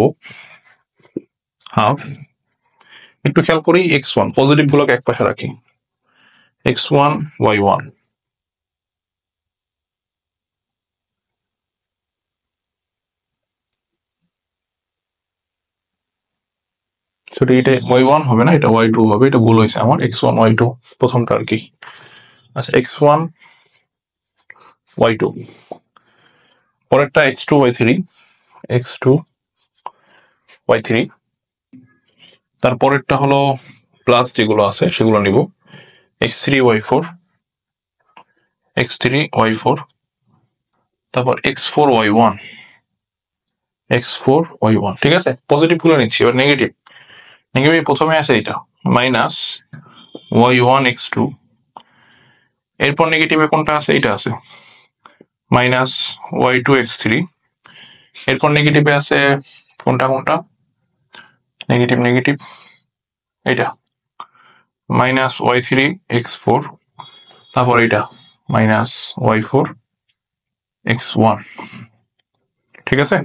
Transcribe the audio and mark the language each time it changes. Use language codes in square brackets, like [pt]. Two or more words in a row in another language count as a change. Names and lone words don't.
[bn] হাফ, একটু খেয়াল করি x1 পজিটিভ গুলোকে এক পাশে রাখি, x1y1 সেটা এটা y1 হবে না, এটা y2 হবে, এটা ভুল হয়েছে আমার, x1 y2 প্রথমটা আর কি। আচ্ছা x1 y2, পরেরটা x2 y3, x2 y3, তারপরেরটা হলো প্লাস যেগুলো আছে সেগুলো নিব, x3 y4, x3 y4, তারপর x4 y1, x4 y1, ঠিক আছে, পজিটিভ গুলো নিচ্ছি। এবার নেগেটিভ, নেগেটিভ প্রথমে আছে এটা মাইনাস y1 x2, এরপর নেগেটিভে কোনটা আছে, এটা আছে মাইনাস y2 x3, এরপর নেগেটিভে আছে কোনটা কোনটা, নেগেটিভ নেগেটিভ এটা মাইনাস y3 x4, তারপর এটা মাইনাস y4 x1, ঠিক আছে।